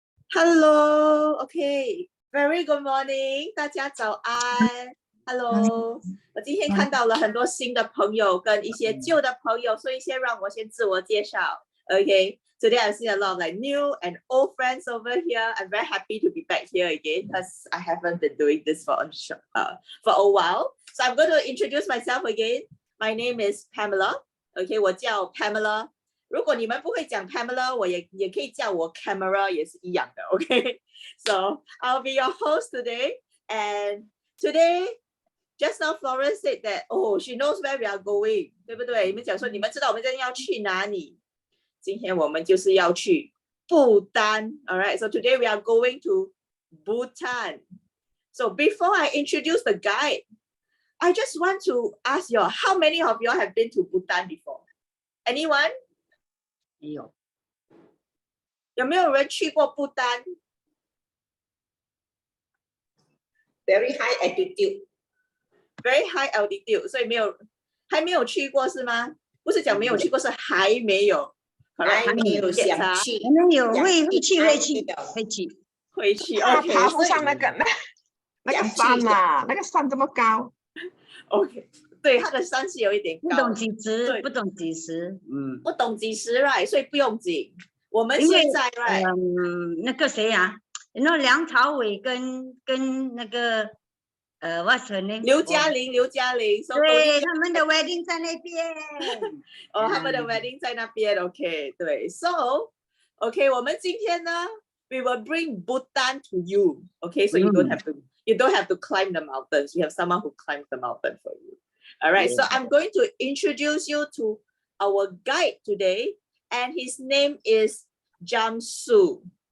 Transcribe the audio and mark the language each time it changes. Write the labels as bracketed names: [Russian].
[English] Hello, OK, very good morning， [Chinese] 大家早安。 Hello， 我今天看到了很多新的朋友跟一些旧的朋友，所以先让我先自我介绍。 [English] OK, today I've seen a lot of like new and old friends over here. I'm very happy to be back here again because I haven't been doing this for a while. So I'm going to introduce myself again. My name is Pamela. [Chinese] OK, 我叫 Pamela。如果你们不会讲 Pamela， 我也可以叫我 Camera， 也是一样的 ，OK？ [English] So I'll be your host today, and today, just now Florence said that, oh, she knows where we are going， [Chinese] 对不对？你们讲说你们知道我们今天要去哪里？今天我们就是要去不丹 ， [English] all right? So today we are going to Bhutan. So before I introduce the guide, I just want to ask you, how many of you have been to Bhutan before? Anyone? [Chinese] 有没有人去过不丹 ？ [English] Very high altitude, very high altitude， [Chinese] 所以还没有去过是吗？不是讲没有去过，是还没有，还没有想去，没有会去。 OK，爬不上那个山嘛，那个山这么高。 OK， 对，它的山是有一点高，不懂几时，不懂几时 right， 所以不用紧。我们现在 right，那个谁啊，梁朝伟跟那个 [English] what's her name？ [Chinese] 刘嘉玲，对，他们的 wedding 在那边。哦，他们的 wedding 在那边 [English] ，OK， 对 ，So OK， [Chinese] 我们今天呢 [English] ，we will bring Bhutan to you，OK， so you don't have to climb the mountains. You have someone who climbs the mountain for you. All right, so I'm going to introduce you to our guide today, and his name is Jamsu.